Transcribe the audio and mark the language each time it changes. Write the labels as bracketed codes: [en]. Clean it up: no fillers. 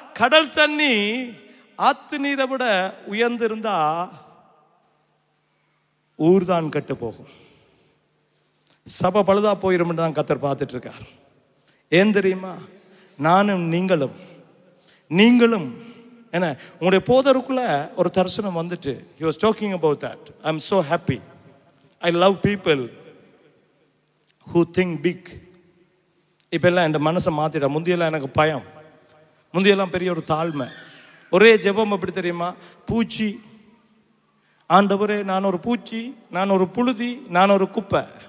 [ta] கடல் தண்ணி ஆத்து நீரை விட உயர்ந்திருந்தா ஊர்தான் கெட்டு போகும், சபை பழுதா போயிரும் தான் கர்த்தர் பார்த்துட்டு இருக்கார். ஏன் தெரியுமா? நானும் நீங்களும் என்ன, உங்களுடைய போதருக்குள்ள ஒரு தரிசனம் வந்துட்டு, [en] he was talking about that. I'm so happy. I love people who think big. [ta] இப்பெல்லாம் என் மனசை மாத்திட்டா. முந்தியெல்லாம் எனக்கு பயம், முந்தியெல்லாம் பெரிய ஒரு தாழ்மை. ஒரே ஜெபம் எப்படி தெரியுமா? பூச்சி, ஆண்டவரே நான் ஒரு பூச்சி, நான் ஒரு புழுதி, நான் ஒரு குப்பை.